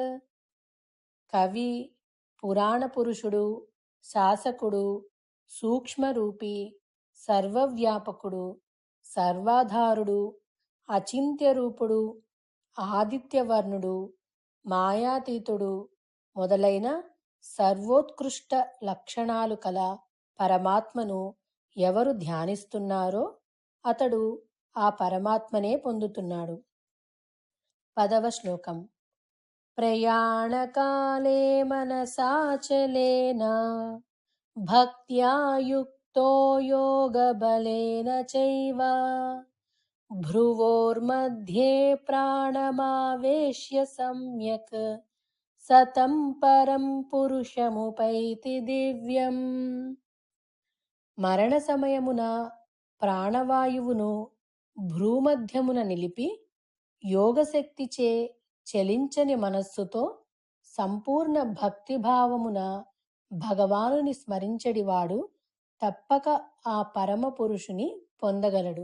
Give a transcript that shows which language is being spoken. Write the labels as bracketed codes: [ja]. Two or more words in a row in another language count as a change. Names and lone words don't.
[te] కవి, పురాణ పురుషుడు, శాసకుడు, సూక్ష్మరూపి, సర్వవ్యాపకుడు, సర్వాధారుడు, అచింత్యరూపుడు, ఆదిత్యవర్ణుడు, మాయాతీతుడు మొదలైన సర్వోత్కృష్ట లక్షణాలు కల పరమాత్మను ఎవరు ధ్యానిస్తున్నారో అతడు ఆ పరమాత్మనే పొందుతున్నాడు. 10వ శ్లోకం. [sa] प्रयाणकाले मनसाचलेन भक्त्या युक्तो योगबलेन चैव भ्रुवोर्मध्ये प्राणमावेश्य सम्यक् सतं परं पुरुषमुपैति दिव्यम्. [te] మరణ సమయమున ప్రాణవాయువును భ్రూమధ్యమున నిలిపి యోగశక్తిచే చలించని మనస్సుతో సంపూర్ణ భక్తిభావమున భగవానుని స్మరించడివాడు తప్పక ఆ పరమ పురుషుని పొందగలడు.